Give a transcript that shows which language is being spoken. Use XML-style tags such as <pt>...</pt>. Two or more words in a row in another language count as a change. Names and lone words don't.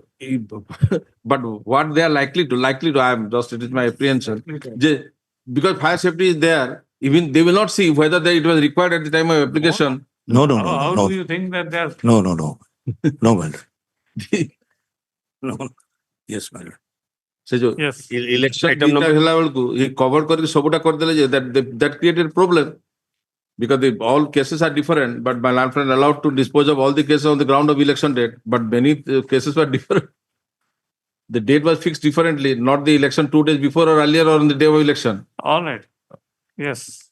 <en>But what they are likely to, I am just, it is my apprehension. Because fire safety is there, even they will not see whether it was required at the time of application. No, How no. do you think that they are? No. No, my lord. No. Yes, my lord. Se jo Yes. election</en> <or>ହେଲା ବେଳକୁ</or> <en>he covered</en> <or>କରିକି ସବୁଟା କରିଦେଲେ ଯେ</or> <en>that created problem because all cases are different, but my land friend allowed to dispose of all the cases on the ground of election date, but many cases were different. The date was fixed differently, not the election 2 days before or earlier or on the day of election. All right. Yes.</en>